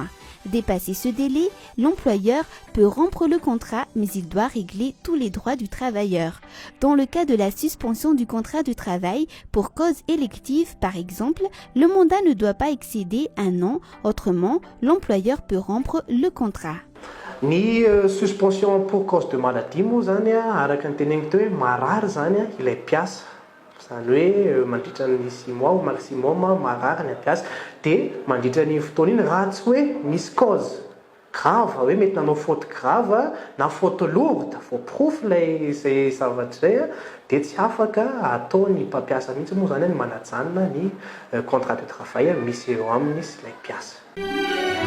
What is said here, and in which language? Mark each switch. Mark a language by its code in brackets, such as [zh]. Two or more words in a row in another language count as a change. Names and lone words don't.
[fr] Dépassé ce délai, l'employeur peut rompre le contrat, mais il doit régler tous les droits du travailleur. Dans le cas de la suspension du contrat de travail pour cause élective, par exemple, le mandat ne doit pas excéder 1 an, autrement, l'employeur peut rompre le contrat. [mg] Ny [fr] suspension pour cause de maladie [mg] moa zany araka ny teneniko teo hoe marary zany ilay mpiasa. Zany hoe mandritra ny 6 [fr] mois au maximum [mg] marary ny mpiasa dia mandritra ny fotoana iny raha tsy hoe misy [fr] cause grave [mg] hoe mety nanao [fr] faute grave [mg] na [fr] faute lourde [mg] vao profo ilay zay zavatra zay dia tsy afaka ataony mpampiasa mihitsy moa zany ny manajanona ny [fr] contrat de travail [mg] misy eo aminy sy ilay mpiasa.